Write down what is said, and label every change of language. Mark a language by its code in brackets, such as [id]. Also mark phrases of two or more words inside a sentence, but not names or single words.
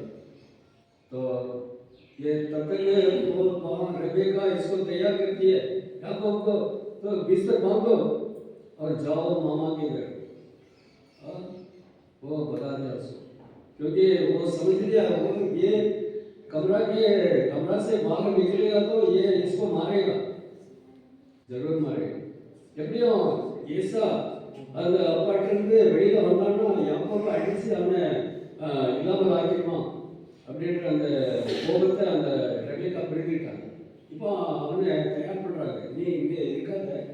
[hi] तो ये तब तक वो वहाँ रेबेका इसको तैयार करती है याकूब को, तो बिस्तर बांधो और जाओ मामा के घर। वो बता दिया उसको, क्योंकि वो समझ लिया वो ये कमरा से बाहर निकलेगा तो ये इसको मारेगा, जरूर मारेगा। [ta] எப்படியும் ஏசா அந்த அப்பாட்டிலிருந்து வெளியில் வந்தான்னா யாக்கோபை அடித்து அவனை இல்லாமல் ஆக்கிடுவான் அப்படின்ற அந்த கோபத்தை அந்த ரெபேக்கா பிடிக்கிட்டாங்க. இப்போ அவனை தயார் பண்ணுறாங்க, நீ இங்கே இருக்காத.